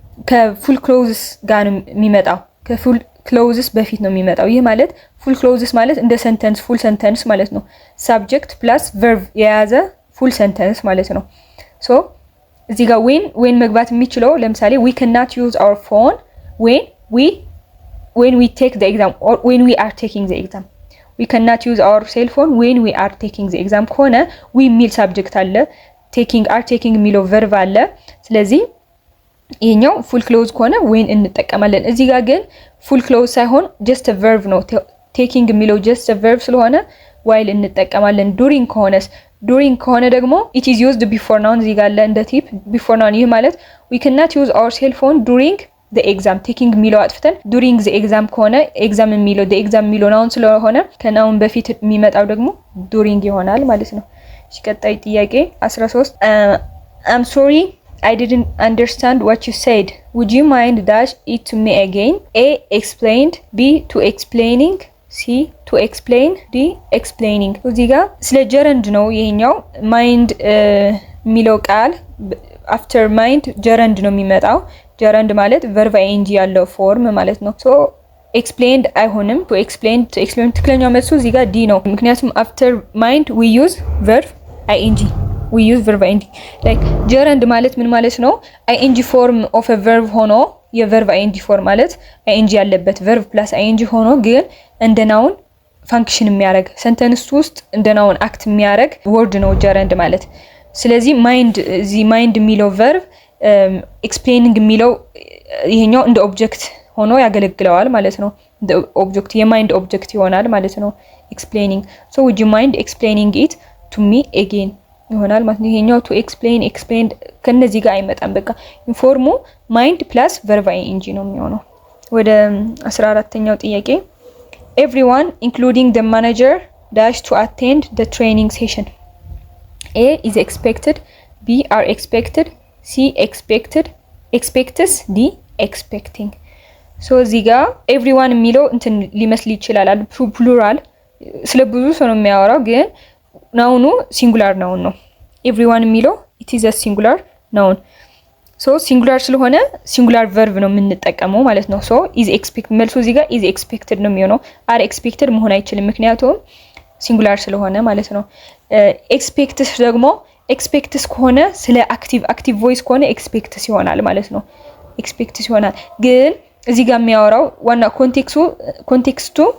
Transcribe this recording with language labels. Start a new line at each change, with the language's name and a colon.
Amharic: ከፉል ክሎዝስ ጋር ነው የሚመጣው። ከፉል ክሎዝስ በፊት ነው የሚመጣው። ይሄ ማለት ፉል ክሎዝስ ማለት እንደ ሰንተንስ ፉል ሰንተንስ ማለት ነው። ሳብጀክት ፕላስ ቨርብ የያዘ ፉል ሰንተንስ ማለት ነው። ሶ እዚህ ጋር when መግባት የሚችለው ለምሳሌ
English: we cannot use our phone when we take the exam or when we are taking the exam. we cannot use our cell phone when we are taking the exam
Amharic: ከሆነ we የሚል ሳብጀክት አለ፣ are taking የሚለው ቨርብ አለ። ስለዚህ ይሄኛው ፉል ክሎዝ ከሆነ when እንጠቀማለን። እዚህ ጋር ግን ፉል ክሎዝ ሳይሆን
English: just a verb
Amharic: ነው። taking የሚለው
English: just a verb
Amharic: ስለሆነ while እንጠቀማለን። during ከሆነ ደግሞ
English: it is used before noun
Amharic: እዚህ ጋር አለ እንደ ቲፕ
English: before noun።
Amharic: ይሄ ማለት
English: we cannot use our cell phone during the exam
Amharic: taking የሚለው አጥፍተን
English: during the exam
Amharic: ከሆነ exam የሚለው the exam የሚለው noun ስለሆነ ከናውን በፊት የሚመጣው ደግሞ during ይሆናል ማለት ነው። እሺ ቀጣይ ጥያቄ 13
English: I'm sorry I didn't understand what you said. Would you mind dash it to me again? A explained, B to explaining, C to explain, D explaining.
Amharic: እዚህ ጋር ስለ ጀረንድ ነው ይሄኛው mind የሚለው ቃል after mind ጀረንድ ነው የሚመጣው። ጀረንድ ማለት verb ing ያለው ፎርም ማለት ነው። so explained አይሆንም። to explain ትክክለኛው መልሱ እዚህ ጋር D ነው። ምክንያቱም
English: after mind we use verb ing. we use verb ing like gerund
Amharic: ማለት ምን ማለት ነው?
English: ing form of a verb
Amharic: ሆኖ የverb ing form ማለት ing ያለበት verb plus ing ሆኖ ግን እንደ ናውን ፋንክሽን የሚያደርግ ሰንተንስ ውስጥ እንደ ናውን አክት የሚያደርግ ወርድ ነው gerund ማለት። ስለዚህ mind የሚለው verb explaining የሚለው ይሄኛው እንደ ኦብጀክት ሆኖ ያገለግለዋል ማለት ነው። እንደ ኦብጀክት የሚንድ ኦብጀክት ይሆናል ማለት ነው explaining.
English: so would you mind explaining it to me again
Amharic: ይሆናል ማለት ነው። ይሄኛው to explained ከነዚህ ጋር አይመጣም። በቃ ኢንፎርሙ mind plus verb ing ነው የሚሆነው። ወደ 14ኛው ጥያቄ
English: everyone including the manager dash to attend the training session. A is expected, B are expected, C expects, D expecting.
Amharic: so እዚህ ጋር everyone የሚለው እንትን ሊመስል ይችላል ፕሉራል ስለ ብዙ ሰው ነው የሚያወራው ግን ናውኑ ሲንጉላር ናውን ነው። everyone የሚለው
English: it is a singular noun.
Amharic: ሶ ሲንጉላር ስለሆነ ሲንጉላር ቨርብ ነው የምንጠቀመው ማለት ነው። ሶ ኢዝ ኤክስፔክት መልሱ እዚህ ጋር ኢዝ ኤክስፔክትድ ነው የሚሆነው። አር ኤክስፔክትድ መሆን አይችልም ምክንያቱም ሲንጉላር ስለሆነ ማለት ነው። ኤክስፔክትስ ደግሞ ኤክስፔክትስ ከሆነ ስለ አክቲቭ ቮይስ ከሆነ ኤክስፔክትስ ይሆናል ማለት ነው። ኤክስፔክትስ ይሆናል። ግን እዚህ ጋር የሚያወራው ዋና ኮንቴክስቱ